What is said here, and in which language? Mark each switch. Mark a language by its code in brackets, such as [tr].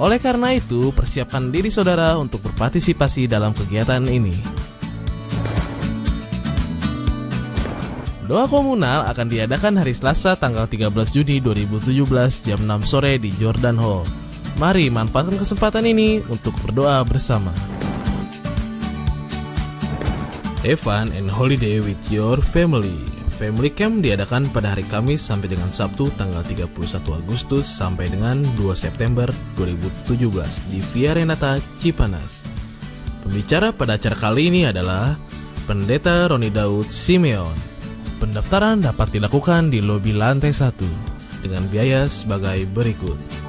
[id] Oleh karena itu, persiapkan diri saudara untuk berpartisipasi dalam kegiatan ini. Doa komunal akan diadakan hari Selasa tanggal 13 Juni 2017 jam 6 sore di Jordan Hall. Mari manfaatkan kesempatan ini untuk berdoa bersama. [en] Have fun and holiday with your family. [id] Family Camp diadakan pada hari Kamis sampai dengan Sabtu tanggal 31 Agustus sampai dengan 2 September 2017 di Via Renata, Cipanas. Pembicara pada acara kali ini adalah Pendeta Roni Daud Simeon. Pendaftaran dapat dilakukan di lobi lantai 1 dengan biaya sebagai berikut.